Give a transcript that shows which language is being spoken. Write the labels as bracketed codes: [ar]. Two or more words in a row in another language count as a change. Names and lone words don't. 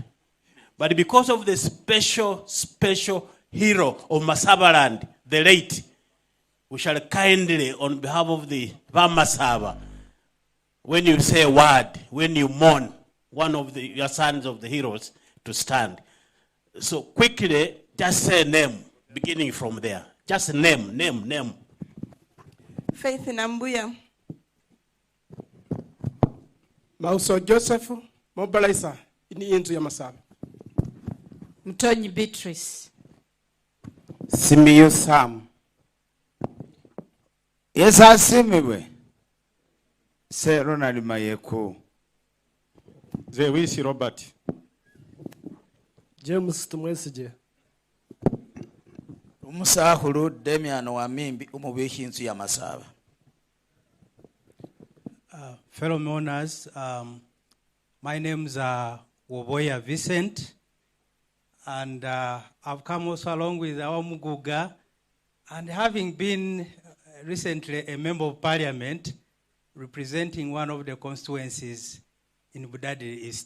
[en] But because of the special hero of Masabaland, the late, we shall kindly, on behalf of the Vamasaba, when you say a word, when you mourn one of your sons of the heroes, to stand. So quickly, just say name, beginning from there. Just name. Faith Nambuya. Mauso Joseph, Mobilizer, [myx] ini yenzu ya Masaba. [en] Mtonyi Beatrice. Simiyu Sam. Yes, asimiwe. Se Ronald Mayeko. Zewisi Robert. James Tumwesije. [myx] Umusahulu Demian Wamimbi umubishi inzu ya Masaba. [en] Fellow mourners, my name's Woboya Vincent, and I've come also along with our Muguga, and having been recently a member of parliament representing one of the constituencies in Mudavadi East.